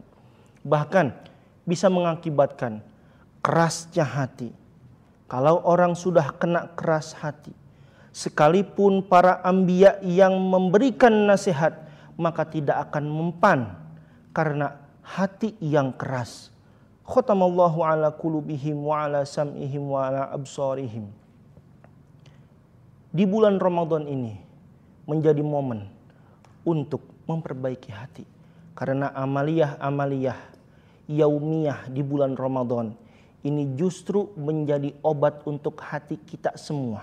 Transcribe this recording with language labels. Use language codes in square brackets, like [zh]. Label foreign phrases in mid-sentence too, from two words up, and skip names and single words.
[id] Bahkan bisa mengakibatkan kerasnya hati. Kalau orang sudah kena keras hati, sekalipun para anbiya yang memberikan nasihat, maka tidak akan mempan karena hati yang keras. [ar] ختم الله على قلوبهم وعلى سمعهم وعلى أبصارهم. [id] Di bulan Ramadan ini menjadi momen untuk memperbaiki hati. Karena amaliyah-amaliyah yaumiyah di bulan Ramadan ini justru menjadi obat untuk hati kita semua.